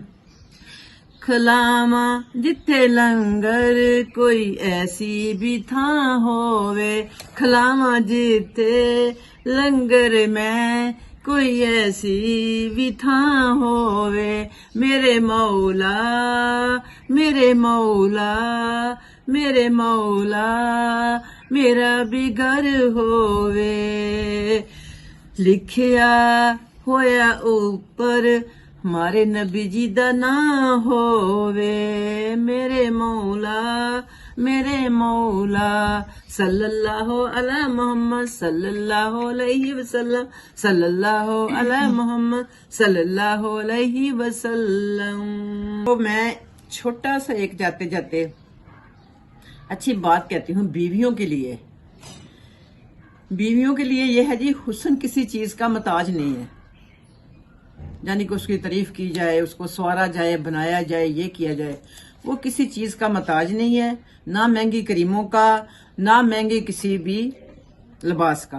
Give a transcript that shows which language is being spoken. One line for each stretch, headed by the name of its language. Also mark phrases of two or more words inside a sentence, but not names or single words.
Punjabi: ਖਲਾਮਾ ਜਿਥੇ ਲੰਗਰ ਕੋਈ ਐਸੀ ਭੀ ਥਾਂ ਹੋਵੇ ਖਲਾਮਾ ਜਿਥੇ ਲੰਗਰ ਮੈਂ ਕੋਈ ਐਸੀ ਭੀ ਥਾਂ ਹੋਵੇ ਮੇਰੇ ਮੌਲਾ ਮੇਰੇ ਮੌਲਾ ਮੇਰੇ ਮੌਲਾ ਮੇਰਾ ਭੀ ਘਰ ਹੋਵੇ ਲਿਖਿਆ ਹੋਇਆ ਉੱਪਰ ਹਮਾਰੇ ਨਬੀ ਜੀ ਦਾ ਨਾ ਹੋਵੇ ਮੇਰੇ ਮੌਲਾ
Arabic: صلى الله على محمد صلى الله عليه وسلم صلى الله على محمد صلى الله عليه وسلم.
Urdu: تو میں چھوٹا سا ایک جاتے جاتے اچھی بات کہتی ہوں بیویوں کے لیے. بیویوں کے لیے یہ ہے جی، حسن کسی چیز کا محتاج نہیں ہے، یعنی کہ اس کی تعریف کی جائے، اس کو سنوارا جائے، بنایا جائے، یہ کیا جائے، وہ کسی چیز کا محتاج نہیں ہے، نہ مہنگی کریموں کا، نہ مہنگے کسی بھی لباس کا.